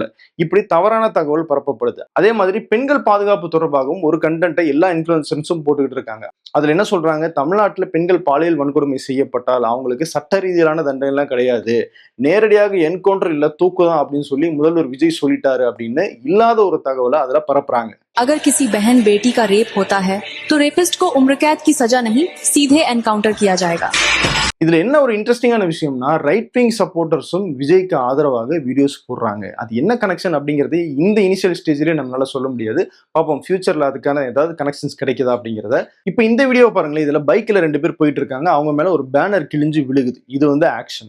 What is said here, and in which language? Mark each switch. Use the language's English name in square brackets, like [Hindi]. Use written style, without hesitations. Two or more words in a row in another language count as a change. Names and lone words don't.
[Tamil] இப்படி தவறான தகவல் பரப்பப்படுது. அதே மாதிரி பெண்கள் பாதுகாப்பு தொடர்பாகவும் ஒரு கண்டென்ட்டை எல்லா இன்ஃபுளுசர்ஸும் போட்டுக்கிட்டு இருக்காங்க. அதுல என்ன சொல்றாங்க? தமிழ்நாட்டுல பெண்கள் பாலியல் வன்கொடுமை செய்யப்பட்டால் அவங்களுக்கு சட்ட ரீதியிலான தண்டனை எல்லாம் கிடையாது, நேரடியாக என்கவுண்டர் இல்ல தூக்குதான் அப்படின்னு சொல்லி முதல்வர் விஜய் சொல்லிட்டாரு அப்படின்னு இல்லாத ஒரு தகவலை அதுல பரப்புறாங்க. [Hindi] अगर किसी बहन बेटी का रेप होता है तो रेपिस्ट को उम्र कैद की सजा नहीं, सीधे एनकाउंटर किया जाएगा. [Tamil] இதுல என்ன ஒரு இன்ட்ரெஸ்டிங்கான விஷயம்னா, [English] right wing supporters [Tamil] விஜய்க்கு ஆதரவாக வீடியோஸ் போடுறாங்க. அது என்ன கனெக்ஷன் அப்படிங்கிறது இந்த [English] initial stage [Tamil] நம்மளால சொல்ல முடியாது. பார்ப்போம் ஃபியூச்சர்ல அதுக்கான ஏதாவது கனெக்ஷன்ஸ் கிடைக்குதா அப்படிங்கிறத. இப்போ இந்த வீடியோ பாருங்களேன். இதுல பைக்ல 2 பேர் போயிட்டு இருக்காங்க. அவங்க மேல ஒரு பேனர் கிழிஞ்சு விழுகுது. இது வந்து ஆக்ஷன்.